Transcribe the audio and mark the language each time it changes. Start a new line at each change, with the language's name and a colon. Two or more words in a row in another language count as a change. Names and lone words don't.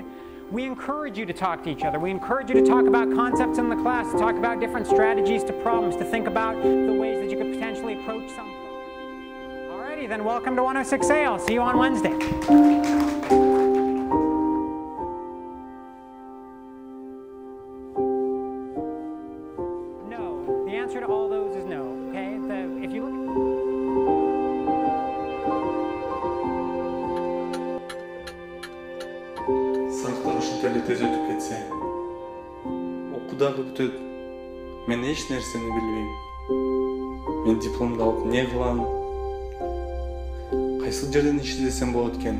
English: We encourage you to talk to each other. We encourage you to talk about concepts in the class, to talk about different strategies to problems, to think about the ways that you could potentially approach some problems. Alrighty, then welcome to 106A. I'll see you on Wednesday. No. The answer to all those is no. Okay? If you look
Kyrgyz: Сабактар ушинтип эле тез өтүп кетсе, окуу дагы бүтөт. Мен эч нерсени билбейм. Мен дипломду алып эмне кылам? Кайсыл жерден иштесем болот экен?